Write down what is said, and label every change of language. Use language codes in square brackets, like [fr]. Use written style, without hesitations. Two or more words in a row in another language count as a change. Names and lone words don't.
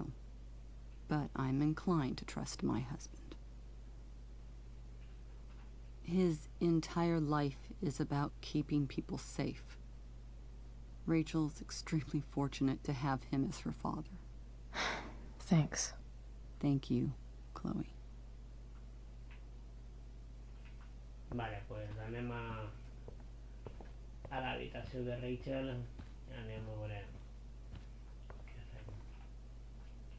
[en] But I'm inclined to trust my husband. His entire life is about keeping people safe. Rachel's extremely fortunate to have him as her father. Thanks. Thank you, Chloe. [es] Vale, pues [ca] anem a l'habitació de Rachel i anem a veure què fem.